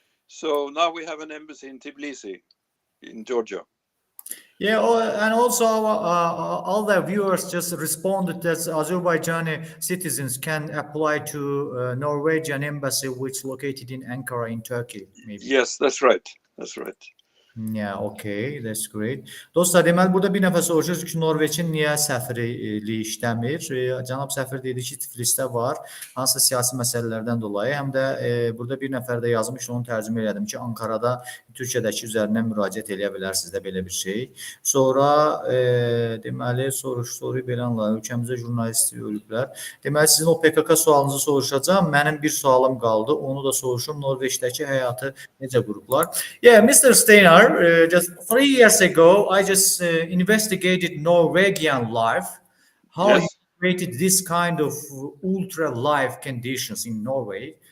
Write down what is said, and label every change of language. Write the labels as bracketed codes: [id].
[en] So now we have an embassy in Tbilisi, in Georgia. Yeah, and also all the viewers just responded that Azerbaijani citizens can apply to Norwegian embassy, which is located in Ankara in Turkey. Maybe. Yes, that's right. That's right. Yeah, okay, that's great. [az] Dostlar, deməli burada bir nəfər soruşur ki, Norveçin niyə səfirliyi işləmir? Cənab səfir dedi ki, Tiflisdə var, hansısa siyasi məsələlərdən dolayı. Həm də burada bir nəfər də yazmış, onu tərcümə elədim ki, Ankarada Türkiyədəki üzərindən müraciət eləyə bilərsiniz də belə bir şey. Sonra deməli soru belanlar, ölkəmizdə jurnalisti ölüblər. Deməli sizin o PKK sualınızı soruşacağam. Mənim bir sualım qaldı. Onu da soruşum. Norveçdəki həyatı necə qurublar? [en] Yeah, Mr. Steinar, just 3 years ago, I just investigated Norwegian life. How Yes. you created this kind of ultra life conditions in Norway.